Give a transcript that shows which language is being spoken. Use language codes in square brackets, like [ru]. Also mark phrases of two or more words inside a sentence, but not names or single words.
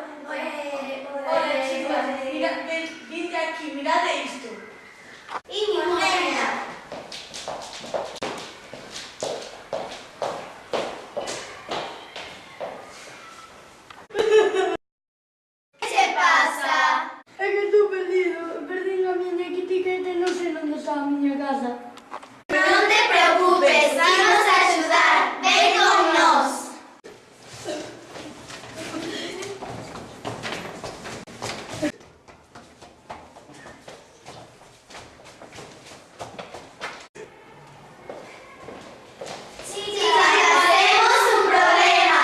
[es] Hola chicos, [gl] vinde aquí, [es] mirad esto. Y mi reina. ¿Qué pasa? [gl] É que estou perdido. Perdín a miña etiqueta e non sei onde está a miña casa. Non te preocupes, vamos a axudar. Ven con nós. [es] Chicas, tenemos un problema.